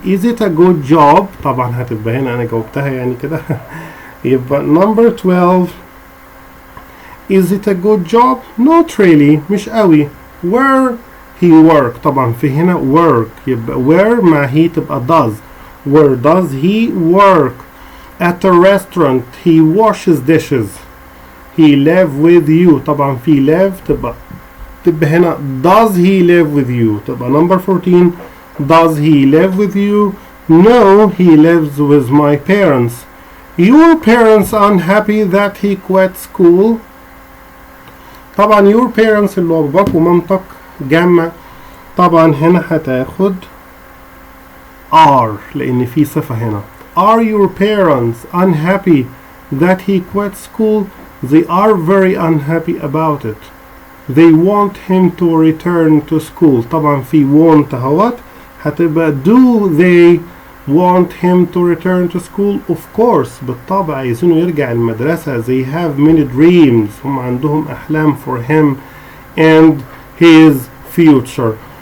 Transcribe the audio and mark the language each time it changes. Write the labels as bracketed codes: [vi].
[en] Is it a good job؟ [ar] طبعا هتبقى هنا أنا جاوبتها يعني كده. يبقى [en] number 12. Is it a good job? Not really. [ar] مش قوي. [en] Where he work. [ar] طبعا في هنا work. يبقى where مع he تبقى does. [en] Where does he work? At a restaurant. He washes dishes. He live with you. [ar] طبعا في [en] live [ar] تبقى هنا [en] does he live with you. [ar] تبقى [en] number 14. Does he live with you? No, he lives with my parents. Your parents unhappy that he quit school. [ar] طبعا [en] your parents [ar] اللي هو باباك ومامتك جمع. طبعا هنا هتاخد are لأن في صفة هنا. [en] Are your parents unhappy that he quit school? They are very unhappy about it. They want him to return to school. [ar] طبعا في [en] want [ar] اهوت هتبقى [en] do they want him to return to school? Of course. [ar] بالطبع عايزينه يرجع المدرسة. [en] They have many dreams. [ar] هم عندهم أحلام [en] for him and his future.